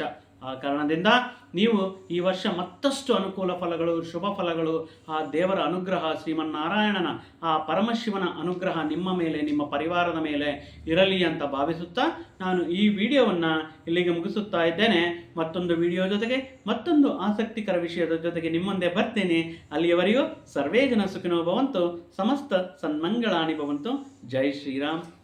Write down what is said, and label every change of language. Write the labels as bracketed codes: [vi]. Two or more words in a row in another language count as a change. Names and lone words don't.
[kn] ಆ ಕಾರಣದಿಂದ ನೀವು ಈ ವರ್ಷ ಮತ್ತಷ್ಟು ಅನುಕೂಲ ಫಲಗಳು, ಶುಭ ಫಲಗಳು, ಆ ದೇವರ ಅನುಗ್ರಹ, ಶ್ರೀಮನ್ನಾರಾಯಣನ ಆ ಪರಮಶಿವನ ಅನುಗ್ರಹ ನಿಮ್ಮ ಮೇಲೆ, ನಿಮ್ಮ ಪರಿವಾರದ ಮೇಲೆ ಇರಲಿ ಅಂತ ಭಾವಿಸುತ್ತಾ ನಾನು ಈ ವಿಡಿಯೋವನ್ನು ಇಲ್ಲಿಗೆ ಮುಗಿಸುತ್ತಾ ಇದ್ದೇನೆ. ಮತ್ತೊಂದು ವಿಡಿಯೋ ಜೊತೆಗೆ, ಮತ್ತೊಂದು ಆಸಕ್ತಿಕರ ವಿಷಯದ ಜೊತೆಗೆ ನಿಮ್ಮಂದೆ ಬರ್ತೇನೆ. [sa] ಅಲ್ಲಿಯವರೆಗೂ ಸರ್ವೇ ಜನ ಸುಖಿನೋ ಭವಂತು, ಸಮಸ್ತ ಸನ್ಮಂಗಳಾನಿ ಭವಂತು. [kn] ಜೈ ಶ್ರೀರಾಮ್.